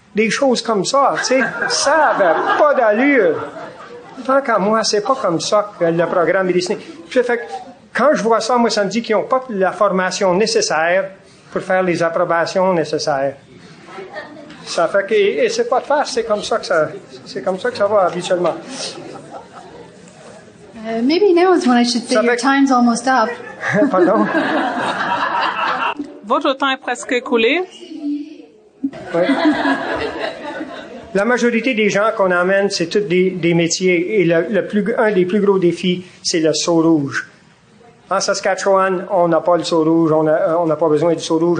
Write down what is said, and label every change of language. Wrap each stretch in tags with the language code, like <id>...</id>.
<fr>Des choses comme ça, tu sais. Ça avait pas d'allure. Tant qu'à moi, c'est pas comme ça que le programme est dessiné. Fait que quand je vois ça, moi, ça me dit qu'ils n'ont pas la formation nécessaire pour faire les approbations nécessaires. Ça fait que, et c'est pas de faire, c'est comme ça que ça va habituellement.</fr> <en>Maybe now is when I should say your time's almost up.</en> <fr>Pardon? Votre temps est presque écoulé. Oui. La majorité des gens qu'on emmène, c'est tous des métiers. Et un des plus gros défis, c'est le seau rouge. En Saskatchewan, on n'a pas le seau rouge, on n'a pas besoin du seau rouge.</fr>